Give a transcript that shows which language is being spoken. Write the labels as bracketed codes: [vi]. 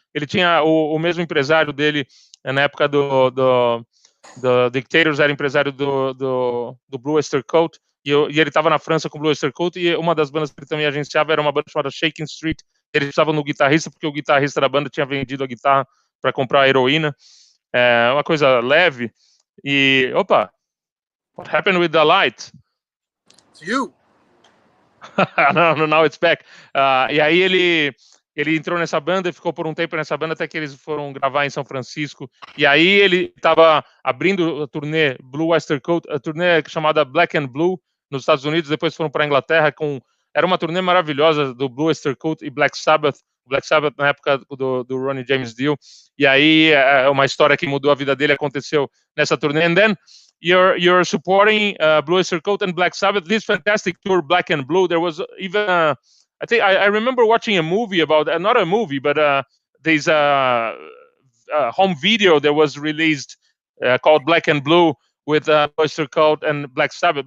[pt] Ele tinha o mesmo empresário dele na época do Dictators, era empresário do Blue Oyster Cult, e ele estava na França com o Blue Oyster Cult, e uma das bandas que ele também agenciava era uma banda chamada Shakin' Street. Eles precisavam no guitarrista, porque o guitarrista da banda tinha vendido a guitarra para comprar a heroína. Uma coisa leve. E, opa, [en] what happened with the light? It's you. No, now it's back. [pt] E aí ele entrou nessa banda e ficou por um tempo nessa banda até que eles foram gravar em São Francisco. E aí ele estava abrindo a turnê Blue Oyster Cult, a turnê chamada Black and Blue nos Estados Unidos. Depois foram para a Inglaterra era uma turnê maravilhosa do Blue Oyster Cult e Black Sabbath na época do Ronnie James Dio. E aí uma história que mudou a vida dele aconteceu nessa turnê. [en] And then you're supporting Blue Oyster Cult and Black Sabbath. This fantastic tour, Black and Blue. There was even I think I remember watching a movie about not a movie, but there's a home video that was released called Black and Blue with Blue Oyster Cult and Black Sabbath.